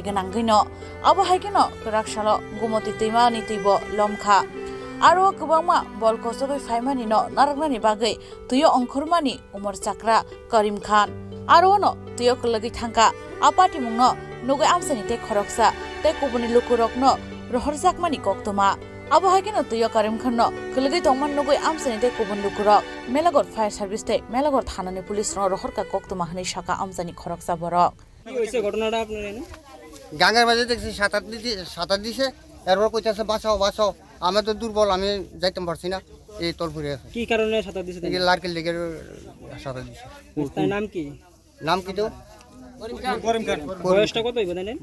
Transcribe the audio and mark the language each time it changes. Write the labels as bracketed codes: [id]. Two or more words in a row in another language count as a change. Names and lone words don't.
[trp] ganangino abo haikino karak shalo gumoti tima ni tibo lomkha Aro kubangma bol kosogoi faimani no naragnani bagai tuyo ongkhormani umar chakra Karim Khan aro no tuyo kolagi thangka apati mungno nogoi amsani te khoroksa te kubuni lukurok no rohorjakmani koktoma abo haikino tuyo Karim Khan no kolagi tongman nogoi amsani te kubun lukurok Melagor [en] fire service [trp] te Melagor thanani police ro rohorka koktoma hani shaka amsani khoroksa borok [bn] কি হইছে ঘটনাটা আপনার এনে গাঙ্গার মাঝে দেখছি সাঁতার দিছে এরপর কইতাছে বাঁচাও আমি তো দুর্বল আমি যাইতে পারছি না এই তলপুরে আছে কি কারণে সাঁতার দিছে এই লারকেল লেগে সাঁতার দিছে তার নাম কি তো করিম খান বয়সটা কত হইব জানেন